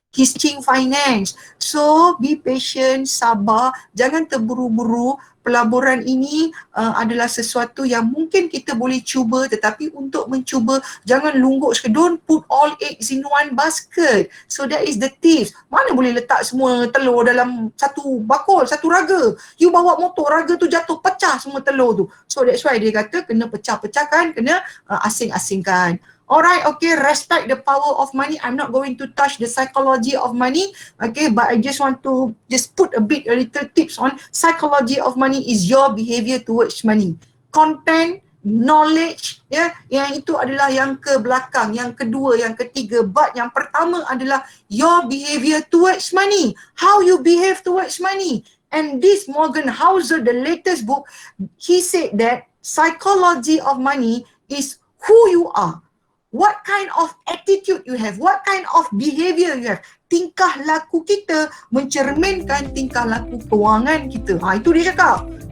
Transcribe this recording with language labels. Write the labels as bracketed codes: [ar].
[en] He's teaching finance. So be patient, [ms] sabar, jangan terburu-buru. Pelaburan ini adalah sesuatu yang mungkin kita boleh cuba, tetapi untuk mencuba jangan lungguk sekali. [en] Don't put all eggs in one basket. So that is the tips. [ms] Mana boleh letak semua telur dalam satu bakul, satu raga. You bawa motor, raga tu jatuh, pecah semua telur tu. [en] So that's why [ms] dia kata kena pecah-pecahkan, kena asing-asingkan. [en] Alright, okay, respect the power of money. I'm not going to touch the psychology of money, okay, but I just want to just put a little tips on psychology of money is your behavior towards money. [ms] Content, knowledge, yang itu adalah yang ke belakang, yang kedua, yang ketiga, but yang pertama adalah [en] your behavior towards money. How you behave towards money. And this Morgan Housel, the latest book, he said that psychology of money is who you are. What kind of attitude you have, what kind of behavior you have. [ms] Tingkah laku kita mencerminkan tingkah laku kewangan kita. Itu dia cakap.